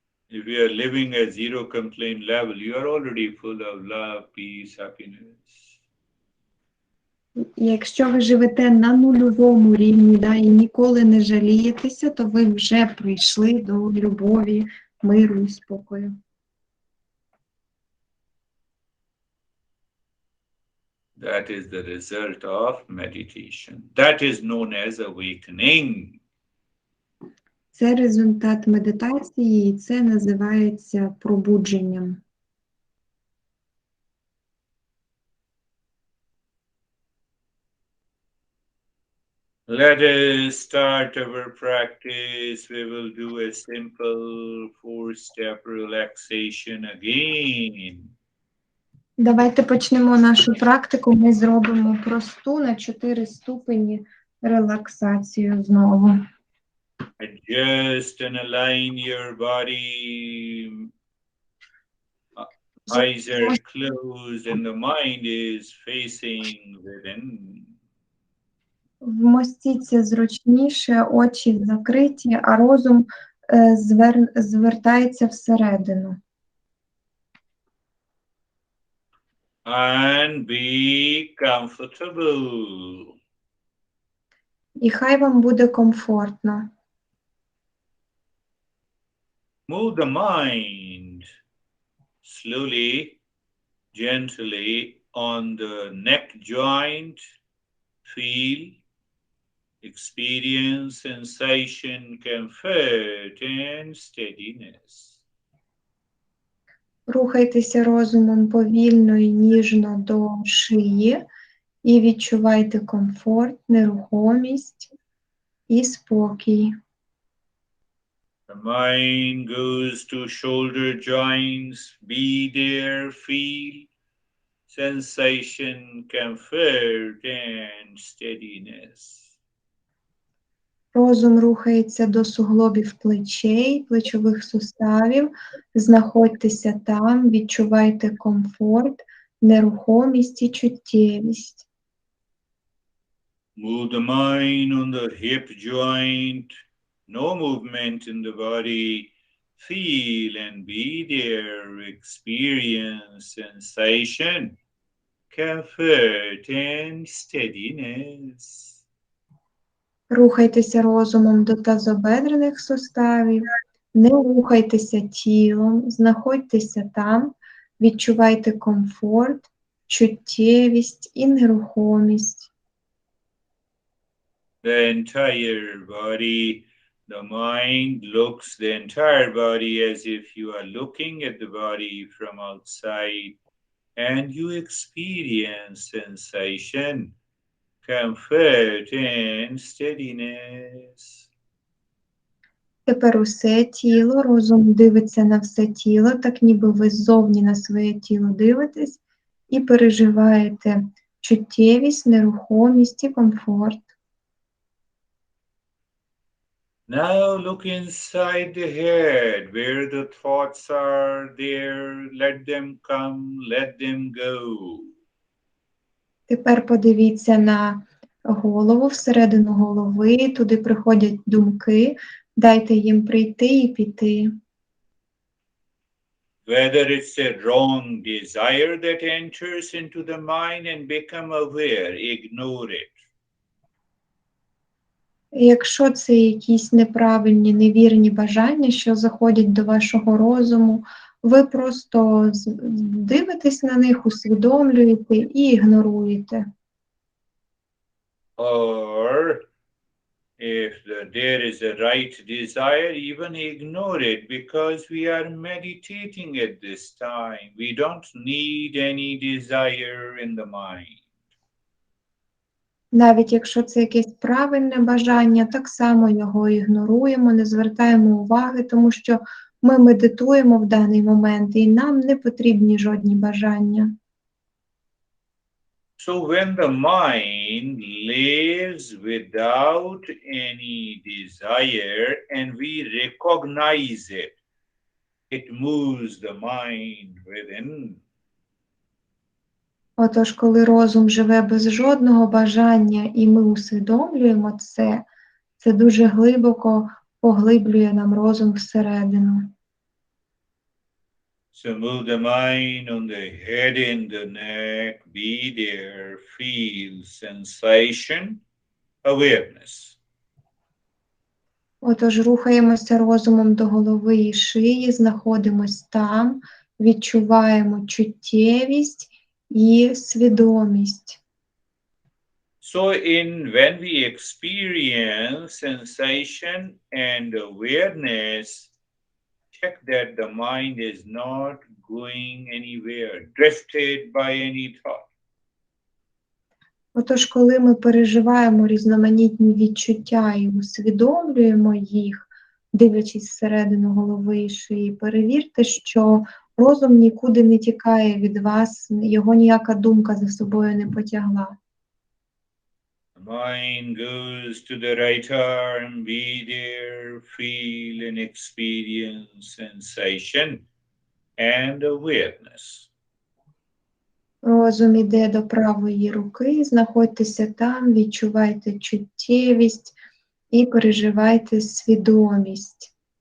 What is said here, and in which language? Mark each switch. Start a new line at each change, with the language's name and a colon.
English: If you are living at zero complaint level, you are already full of love, peace, happiness.
Ukrainian: Якщо ви живете на нульовому рівні, да, і ніколи не жалієтеся, то ви вже прийшли до любові, миру і спокою.
English: That is the result of meditation. That is known as awakening.
Ukrainian: Це результат медитації, і це називається пробудженням.
English: Let us start our practice. We will do a simple four-step relaxation again.
Ukrainian: Давайте почнемо нашу практику. Ми зробимо просту на 4 ступені релаксацію знову.
English: Adjust and align your body. Eyes are closed and the mind is facing within.
Ukrainian: Вмостіться зручніше, очі закриті, а розум звертається всередину.
English: And be comfortable.
Ukrainian: І хай вам буде комфортно.
English: Move the mind slowly, gently on the neck joint. Feel, experience sensation, comfort, and steadiness.
Ukrainian: Рухайтеся розумом повільно і ніжно до шиї і відчувайте комфорт, нерухомість і спокій.
English: The mind goes to shoulder joints. Be there, feel sensation, comfort, and steadiness.
Ukrainian: Розум рухається до суглобів плечей, плечових суставів. Знаходьтеся там, відчувайте комфорт, нерухомість і чуттєвість.
English: Move the mind on the hip joint. No movement in the body. Feel and be there. Experience sensation, comfort, and steadiness.
Ukrainian: Рухайтеся розумом до тазобедрених суставів, не рухайтеся тілом, знаходьтеся там, відчувайте комфорт, чуттєвість і нерухомість.
English: The entire body, the mind looks the entire body as if you are looking at the body from outside and you experience sensation, comfort, and steadiness.
Ukrainian: Тепер усе тіло, розум дивиться на все тіло, так ніби ви ззовні на своє тіло дивитесь і переживаєте чуттєвість, нерухомість і комфорт.
English: Now look inside the head where the thoughts are there. Let them come, let them go.
Ukrainian: Тепер подивіться на голову, всередину голови, туди приходять думки, дайте їм прийти і піти.
English: Whether it's a wrong desire that enters into the mind and become aware, ignore it.
Ukrainian: Якщо це якісь неправильні, невірні бажання, що заходять до вашого розуму, ви просто дивитесь на них, усвідомлюєте і ігноруєте.
English: Or if there is a right desire, even ignore it because we are meditating at this time. We don't need any desire in the mind.
Ukrainian: Навіть якщо це якесь правильне бажання, так само його ігноруємо, не звертаємо уваги, тому що ми медитуємо в даний момент і нам не потрібні жодні бажання.
English: So when the mind lives without any desire and we recognize it, it moves the mind within.
Ukrainian: Отож, коли розум живе без жодного бажання і ми усвідомлюємо це дуже глибоко поглиблює нам розум всередину.
English: So move the mind on the head and the neck, be there, feel sensation, awareness.
Ukrainian: Отож, рухаємося розумом до голови і шиї, знаходимось там, відчуваємо чуттєвість і свідомість.
English: So when we experience sensation and awareness, check that the mind is not going anywhere, drifted by any thought.
Ukrainian: Отож, коли ми переживаємо різноманітні відчуття і усвідомлюємо їх, дивлячись всередину голови і шиї, перевірте, що розум нікуди не тікає від вас, його ніяка думка за собою не потягла.
English: The mind goes to the right arm, be there, feel and experience sensation and awareness.
Ukrainian: Розум іде до правої руки, знаходьтеся там, відчувайте чуттєвість і переживайте свідомість.